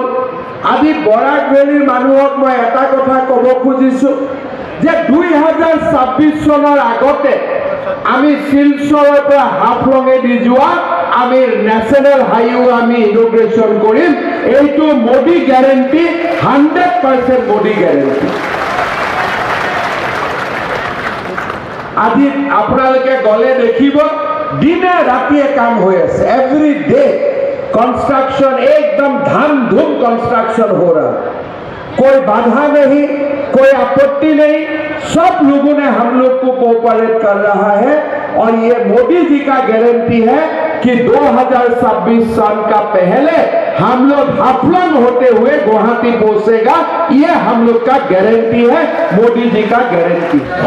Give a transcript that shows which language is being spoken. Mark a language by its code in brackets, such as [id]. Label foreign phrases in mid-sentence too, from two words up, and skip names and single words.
[as] আজি বৰাক ভেলীৰ মানুহক মই এটা কথা ক'ব খুজিছো যে 2026 চনৰ আগতে আমি শিলচৰৰ পৰা হাফলঙেদি যোৱা আমি [en] national highway [as] আমি ইনগ্ৰেশন কৰিম। এইটো মোদী গ্যাৰেণ্টি, 100% মোদী গ্যাৰেণ্টি। আজি আপোনালোকে গলে দেখিব দিনে ৰাতিয়ে কাম হৈ আছে [en] every day construction [hi] एकदम धम धूम कंस्ट्रक्शन हो रहा कोई बाधा नहीं कोई आपत्ति नहीं सब लोगों ने हम लोग को कोऑपरेट कर रहा है और ये मोदी जी का गारंटी है कि 2026 साल का पहले हम लोग हाफलंग होते हुए गुवाहाटी पहुंचेगा ये हम लोग का गारंटी है मोदी जी का गारंटी